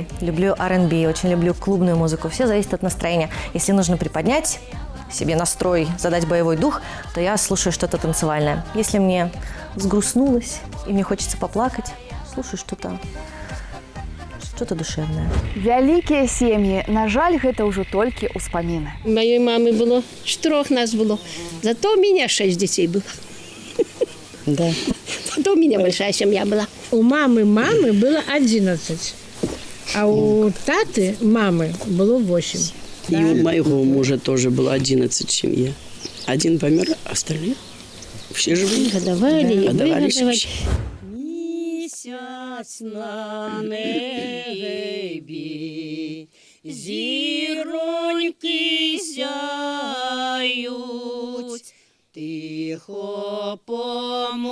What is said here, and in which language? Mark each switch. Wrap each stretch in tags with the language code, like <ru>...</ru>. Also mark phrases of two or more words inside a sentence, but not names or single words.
<ru>Люблю R&B, очень люблю клубную музыку. Все зависит от настроения. Если нужно приподнять себе настрой, задать боевой дух, то я слушаю что-то танцевальное. Если мне взгрустнулось и мне хочется поплакать, слушаю что-то душевное.</ru> <be>Вялікія сем'і, на жаль, гэта ўжо толькі ўспаміны.</be> <ru>Моей мамы было 4 нас было, зато у меня 6 детей было. Да. Зато у меня большая семья была. У мамы было 11, а у таты мамы было 8. И у моего мужа тоже было 11 семья. Один помер, остальные все живые. Годовали.</ru> <uk>Місяць на небі, зіроньки сяють, тихо по</uk>